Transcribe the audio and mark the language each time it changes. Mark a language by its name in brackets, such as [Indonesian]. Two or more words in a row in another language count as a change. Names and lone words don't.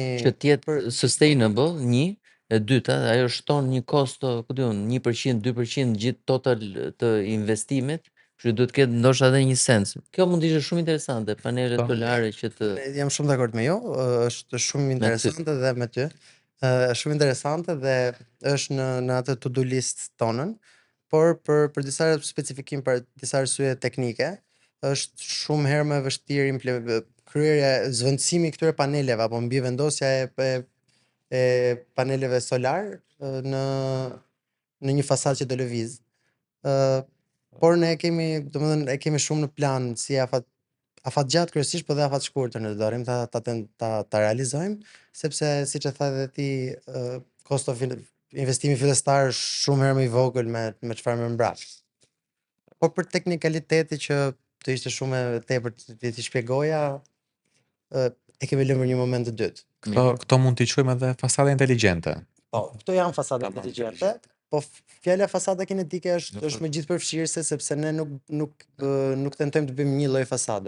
[Albanian] Që të jetë sustainable, një, e dyta, ajo shton një kosto, ku diun, 1%, 2% gjithë total të investimit, kështu duhet të ketë ndoshta edhe një sens. Kjo mund të ishte shumë interesante, panele solare që të jam shumë dakord me ju, është shumë interesante dhe me ty. Është shumë interesante dhe është në atë [English] to-do list [Albanian] tonën, por për disa specifikim për disa arsye teknike, është shumë herë më vështirë kryerja, zvendësimi i këtyre paneleve apo mbivendosja e paneleve solar në një fasadë që do lëviz. Por ne domethënë e kemi shumë në plan si afat gjatë kryesisht, po dhe afat shkurtër ne do arrim ta realizojmë, sepse siç e tha edhe ti, [English] cost of [Albanian] investimi fillestar është shumë herë më i vogël me çfarë më mbrapa. Po për teknikaliteti që të ishte shumë e tepër ti shpjegoja, e kemi lënë për një moment të dytë. Këto mund t'i quajmë edhe fasade inteligjente. Po, këto janë fasada inteligjente, po fjala fasada kinetike është më gjithëpërfshirëse sepse ne nuk tentojmë të bëjmë një lloj fasade.